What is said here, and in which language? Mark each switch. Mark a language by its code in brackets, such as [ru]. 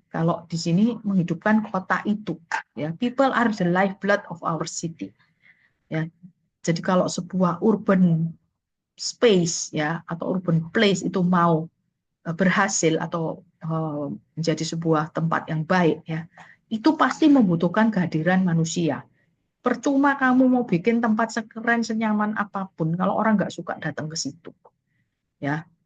[id] Kalau di sini menghidupkan kota itu ya. [en] People are the lifeblood of our city ya. [id] Jadi kalau sebuah urban space ya atau urban place itu mau berhasil atau menjadi sebuah tempat yang baik ya, itu pasti membutuhkan kehadiran manusia. Percuma kamu mau bikin tempat sekeren senyaman apapun kalau orang nggak suka datang ke situ ya.